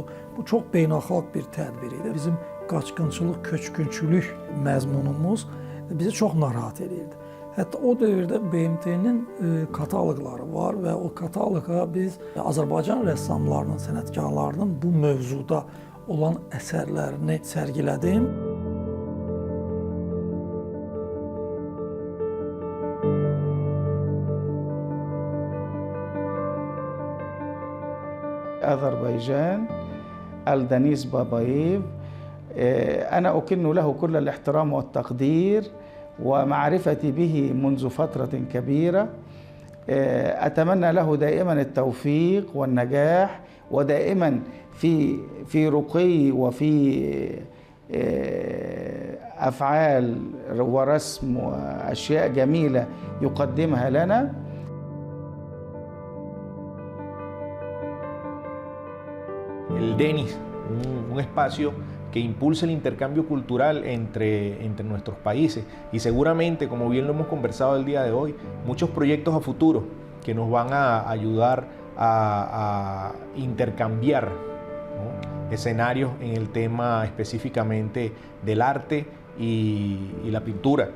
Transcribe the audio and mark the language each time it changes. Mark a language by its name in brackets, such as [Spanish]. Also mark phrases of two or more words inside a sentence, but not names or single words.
[Azerbaijani] Bu çox beynəlxalq bir tədbir idi. Bizim qaçqınçılıq, köçkünçülük məzmunumuz bizi çox narahat edirdi. Hətta o dövrdə BMT-nin kataloqları var və o kataloqa biz Azərbaycan rəssamlarının, sənətkarlarının bu mövzuda olan əsərlərini sərgilədim. [Arabic] أذربيجان ألدنيز بابايف أنا أكن له كل الاحترام والتقدير ومعرفتي به منذ فترة كبيرة أتمنى له دائما التوفيق والنجاح ودائما في رقي وفي أفعال ورسم وأشياء جميلة يقدمها لنا. [Spanish] El DENIS, un espacio que impulsa el intercambio cultural entre nuestros países y seguramente, como bien lo hemos conversado el día de hoy, muchos proyectos a futuro que nos van a ayudar a intercambiar, ¿no?, escenarios en el tema específicamente del arte y la pintura.